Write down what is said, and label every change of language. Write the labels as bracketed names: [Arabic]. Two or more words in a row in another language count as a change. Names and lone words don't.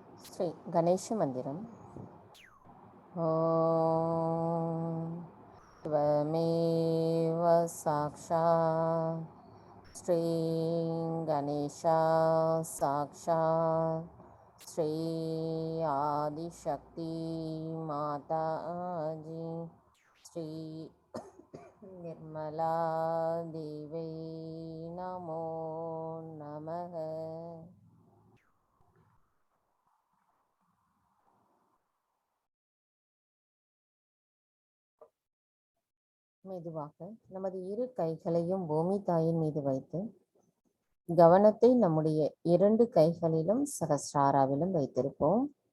[Tamil] ஸ்ரீ கணேச மந்திரம். [Sanskrit] ஓம் त्वमेव साक्षात् श्री गणेशा साक्षात् श्री आदिशक्ति माता जी श्री निर्मला देवी नमो नमः. [Tamil] மெதுவாக நமது இரு கைகளையும் பூமி தாயின் மீது வைத்து கவனத்தை நம்முடைய 2 கைகளிலும் சகஸ்ராராவிலும் வைத்திருப்போம்.